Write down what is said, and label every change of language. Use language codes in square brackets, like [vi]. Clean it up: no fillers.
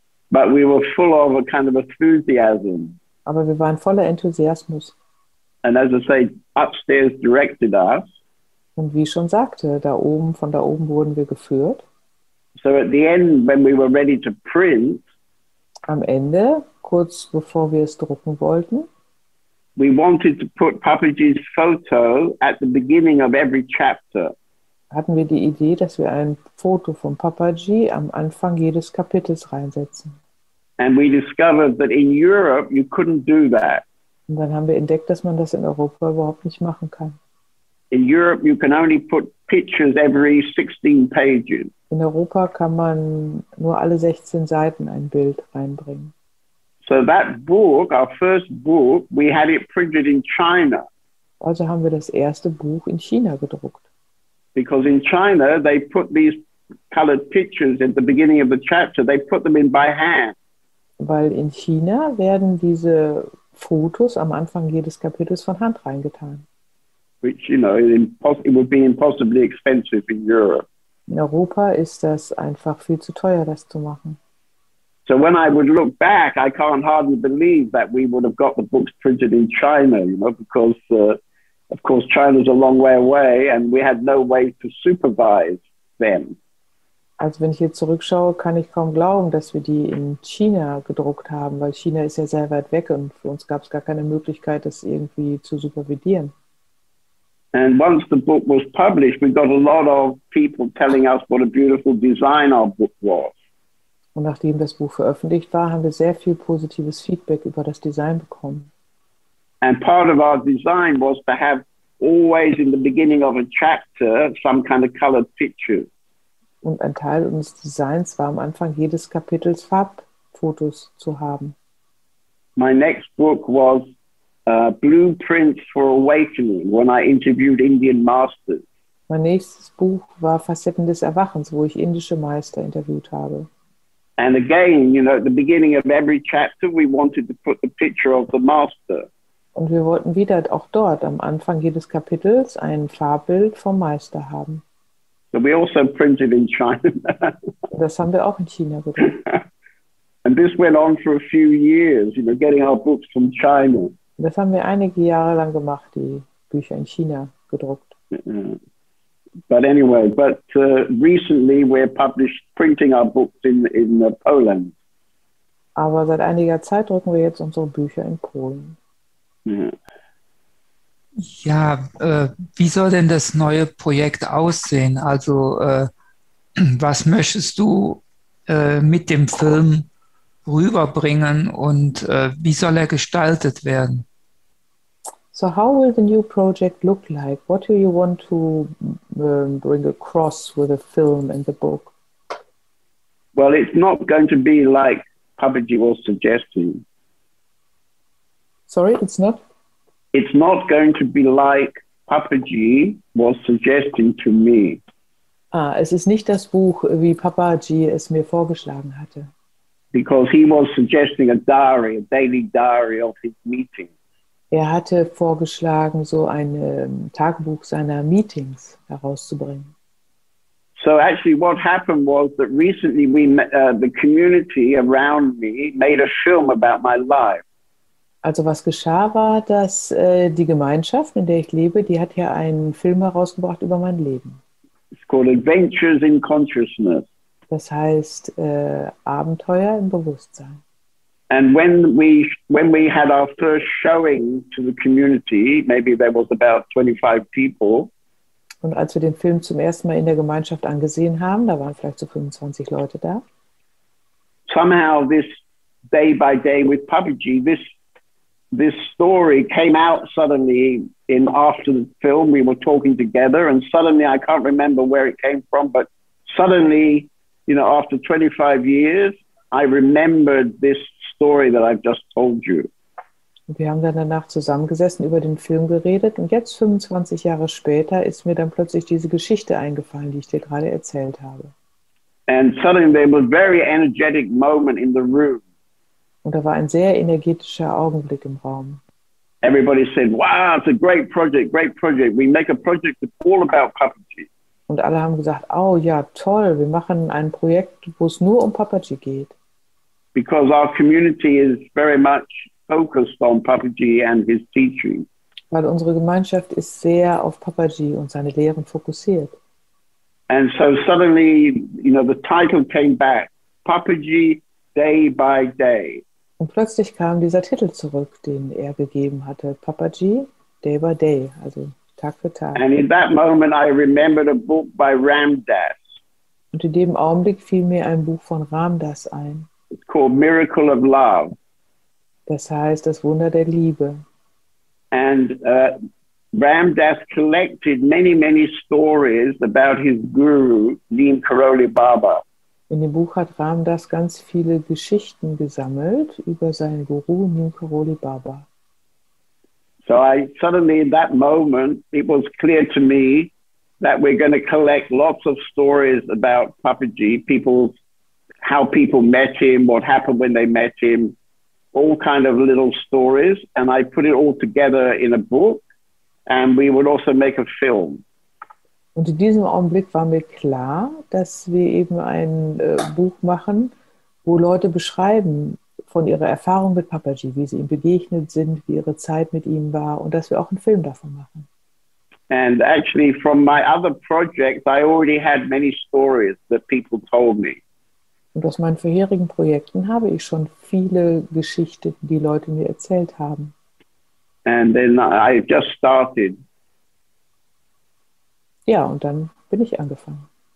[en] But we were full of a kind of enthusiasm. [de] Aber wir waren voller Enthusiasmus. [en] And as I say, upstairs directed us. [de] Und wie ich schon sagte, von da oben wurden wir geführt. [en] So at the end, when we were ready to print, [de] am Ende, kurz bevor wir es drucken wollten, [en] we wanted to put Papaji's photo at the beginning of every chapter. [de] Hatten wir die Idee, dass wir ein Foto von Papaji am Anfang jedes Kapitels reinsetzen. [en] And we discovered that in Europe you couldn't do that. [de] Und dann haben wir entdeckt, dass man das in Europa überhaupt nicht machen kann. [en] In Europe you can only put pictures every 16 pages. [de] In Europa kann man nur alle 16 Seiten ein Bild reinbringen. [en] So that book, our first book, we had it printed in China. [de] Also haben wir das erste Buch in China gedruckt. [en] Because in China they put these colored pictures at the beginning of the chapter, they put them in by hand. [de] Weil in China werden diese Fotos am Anfang jedes Kapitels von Hand reingetan. [en] Which, you know, it would be impossibly expensive in Europe. [de] In Europa ist das einfach viel zu teuer, das zu machen. [en] So when I would look back, I can't hardly believe that we would have got the books printed in China, you know, because, of course, China's a long way away and we had no way to supervise them. [de] Also wenn ich jetzt zurückschaue, kann ich kaum glauben, dass wir die in China gedruckt haben, weil China ist ja sehr weit weg und für uns gab es gar keine Möglichkeit, das irgendwie zu supervidieren. [en] And once the book was published, we got a lot of people telling us what a beautiful design our book was. [de] Und nachdem das Buch veröffentlicht war, haben wir sehr viel positives Feedback über das Design bekommen. [en] And part of our design was to have always in the beginning of a chapter some kind of colored pictures. [de] Und ein Teil unseres Designs war am Anfang jedes Kapitels Farbfotos zu haben. [en] My next book was Blueprints for Awakening, when I interviewed Indian masters. [de] Mein nächstes Buch war Facetten des Erwachens, wo ich indische Meister interviewt habe. [en] And again, you know, at the beginning of every chapter, we wanted to put the picture of the master. [de] Und wir wollten wieder auch dort am Anfang jedes Kapitels ein Farbbild vom Meister haben. [en] So we also printed in China. [de] Und das haben wir auch in China gedruckt. [en] And this went on for a few years, you know, getting our books from China. [de] Und das haben wir einige Jahre lang gemacht, die Bücher in China gedruckt. [en] But anyway, recently we're printing our books in Poland. [de] Aber seit einiger Zeit drucken wir jetzt unsere Bücher in Polen. Ja, wie soll denn das neue Projekt aussehen? Also, was möchtest du mit dem Film rüberbringen und wie soll er gestaltet werden? [en] So how will the new project look like? What do you want to bring across with the film and the book? Well, it's not going to be like Papaji was suggesting. Sorry, it's not? It's not going to be like Papaji was suggesting to me. [de] Es ist nicht das Buch, wie Papaji es mir vorgeschlagen hatte. [en] Because he was suggesting a daily diary of his meetings. [de] Er hatte vorgeschlagen, so ein Tagebuch seiner Meetings herauszubringen. [en] So actually what happened was that recently the community around me made a film about my life. [de] Also was geschah war, dass die Gemeinschaft, in der ich lebe, die hat ja einen Film herausgebracht über mein Leben. [en] It's called Adventures in Consciousness. [de] Das heißt Abenteuer im Bewusstsein. [en] And when we had our first showing to the community, maybe there was about 25 people. [de] Und als wir den Film zum ersten Mal in der Gemeinschaft angesehen haben, da waren vielleicht so 25 Leute da. [en] Somehow this day by day with Papaji, this story came out suddenly after the film. We were talking together, and suddenly, I can't remember where it came from, but suddenly, after 25 years, I remembered this story that I've just told you. [de] Und wir haben dann danach zusammengesessen, über den Film geredet, und jetzt 25 Jahre später ist mir dann plötzlich diese Geschichte eingefallen, die ich dir gerade erzählt habe. [en] And suddenly there was a very energetic moment in the room. [de] Und da war ein sehr energetischer Augenblick im Raum. [en] Everybody said, wow, it's a great project, great project. We make a project that's all about Papaji. [de] Und alle haben gesagt, oh ja, toll, wir machen ein Projekt, wo es nur um Papaji geht. [en] Because our community is very much focused on Papaji and his teaching. [de] Weil unsere Gemeinschaft ist sehr auf Papaji und seine Lehren fokussiert. [en] And so suddenly, the title came back, Papaji Day by Day. [de] Und plötzlich kam dieser Titel zurück, den er gegeben hatte, Papaji Day by Day, also Tag für Tag. [en] And in that moment I remembered a book by Ram Dass. [de] Und in dem Augenblick fiel mir ein Buch von Ram Dass ein. [en] It's called Miracle of Love. [de] Das heißt, das Wunder der Liebe. [en] And Ram Dass collected many, many stories about his guru, Neem Karoli Baba. [de] In dem Buch hat Ram Dass ganz viele Geschichten gesammelt über seinen Guru Neem Karoli Baba. [en] So suddenly in that moment, it was clear to me that we're going to collect lots of stories about Papaji, how people met him, what happened when they met him, all kind of little stories. And I put it all together in a book, and we would also make a film. [de] Und in diesem Augenblick war mir klar, dass wir eben ein Buch machen, wo Leute beschreiben von ihrer Erfahrung mit Papaji, wie sie ihm begegnet sind, wie ihre Zeit mit ihm war, und dass wir auch einen Film davon machen. [en] And actually from my other projects, I already had many stories that people told me. [de] Und aus meinen vorherigen Projekten habe ich schon viele Geschichten, die Leute mir erzählt haben. [en] And then I just started. [de] Ja, und dann bin ich angefangen.